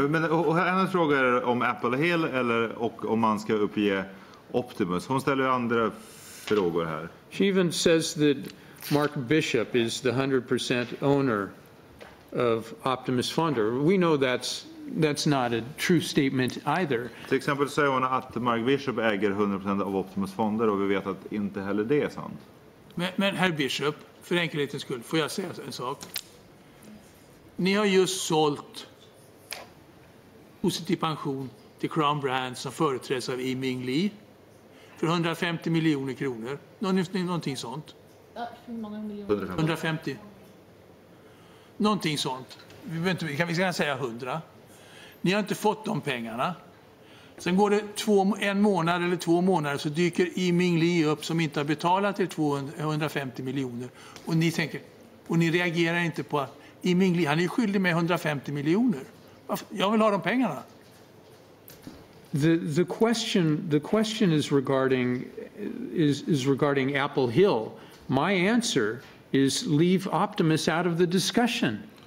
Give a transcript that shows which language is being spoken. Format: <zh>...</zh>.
<sv>Och hennes fråga är om Apple Hill och om man ska uppge Optimus. Hon ställer ju andra frågor här.</sv> <en>She even says that Mark Bishop is the 100% owner of Optimus Fonder. We know that's not a true statement either.</en> <sv>Till exempel säger hon att Mark Bishop äger 100% av Optimus Fonder, och vi vet att inte heller det är sant. Men herr Bishop, för enkelhetens skull, får jag säga en sak? Ni har just sålt positiv pension till Crown Brands som företräds av Ming Lee för 150 miljoner kronor. Någonting sånt. Ja, hur många miljoner? 150. Någonting sånt. Vi kan säga 100. Ni har inte fått de pengarna. Sen går det 1 månad eller 2 månader, så dyker Ming Lee upp som inte har betalat till 150 miljoner. Och ni tänker, och ni reagerar inte på att Ming Lee, han är skyldig med 150 miljoner. Jag vill ha de pengarna.</sv> <en>The question is regarding Apple Hill. My answer is leave Optimus out of the discussion.</en>